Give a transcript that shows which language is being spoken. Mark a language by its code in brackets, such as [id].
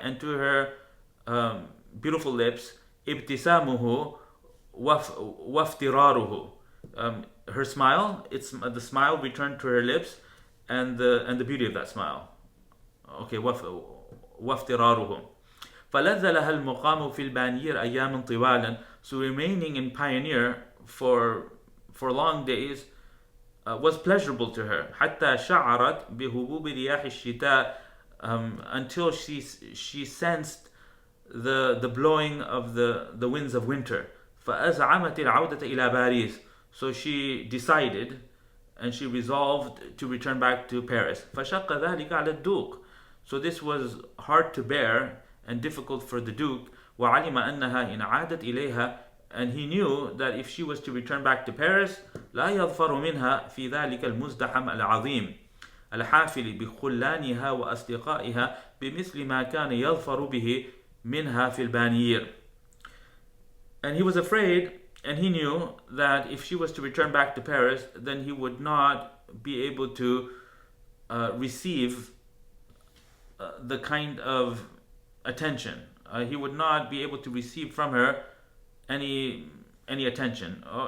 [en] And to her beautiful lips, [ar] ابتسامه وافتراره. [en] Her smile, the smile returned to her lips and the beauty of that smile. Okay, [ar] وافتراره. فلذ لها المقام في البانير أيام طوالا. [en] So remaining in Pioneer for long days was pleasurable to her. [ar] حتى شعرت بهبوب رياح الشتاء. [en] Until she sensed the blowing of the winds of winter. [ar] فأزعمت العودة إلى باريس. [en] So she decided and she resolved to return back to Paris. [ar] فشق ذلك على الدوق. [en] So this was hard to bear and difficult for the Duke. [ar] وعلم أنها إن عادت إليها. [en] And he knew that if she was to return back to Paris, [ar] لا يظفر منها في ذلك المزدحم العظيم الحافل بخلانها وأصدقائها بمثل ما كان يظفر به منها في البانير. [en] And he was afraid, and he knew that if she was to return back to Paris, then he would not be able to receive the kind of attention. He would not be able to receive from her any attention.